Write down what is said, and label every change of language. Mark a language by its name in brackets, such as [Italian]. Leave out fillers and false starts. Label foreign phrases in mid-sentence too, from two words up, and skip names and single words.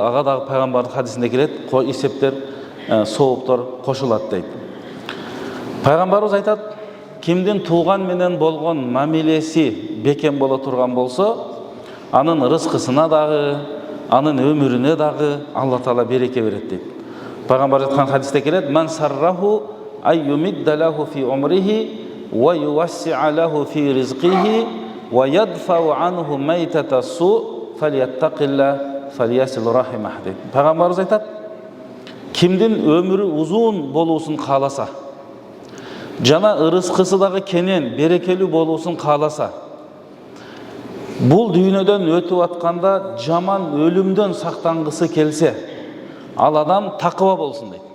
[Kyrgyz] Ага дагы пайгамбардын хадисинде келет, эсептер, сооптор кошулат дейт. Пайгамбарыбыз айтат, кимдин тууган менен болгон мамилеси бекем боло турган болсо, анын рызкысына дагы, анын өмүрүнө дагы Алла Таала береке берет дейт. Пайгамбар айткан хадисте келет: [Arabic] "من سره أن يمد له في عمره ويوسع له في رزقه ويدفع عنه ميتة السوء فليتق الله فليصل رحمه" дейт. [Kyrgyz] Пайгамбарыбыз айтат, кимдин өмүрү узун болуусун кааласа, жана ырыскысы дагы кенен, берекелүү болуусун кааласа, бул дүйнөдөн өтүп атканда жаман өлүмдөн сактангысы келсе, ал адам такыба болсун дейт.